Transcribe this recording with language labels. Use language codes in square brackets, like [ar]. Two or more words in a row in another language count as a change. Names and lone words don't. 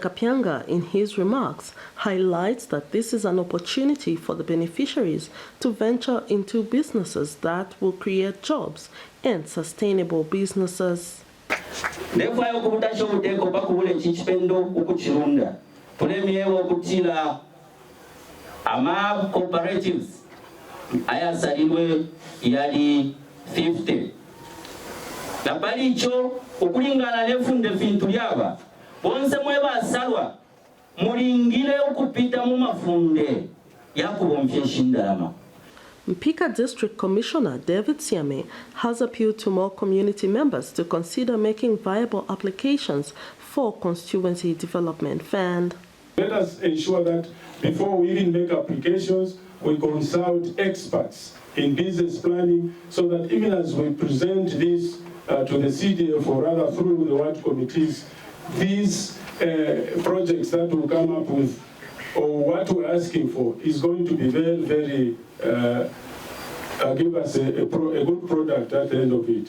[en] Kapianga, in his remarks, highlights that this is an opportunity for the beneficiaries to venture into businesses that will create jobs and sustainable businesses. [bem] Cooperatives ayasalirwe yali 50 napalicho okulingana nefunde vintu lyaba bonse mwebasalwa mulingile okupita mu mafunde yakubomfye shindalama. [en] Mpika District Commissioner David Siame has appealed to more community members to consider making viable applications for Constituency Development Fund. Let us ensure that before we even make applications, we consult experts in business planning so that even as we present this to the CDF or rather through the ward committees, these projects that will come up with or what we're asking for is going to be very, very, give us a good product at the end of it.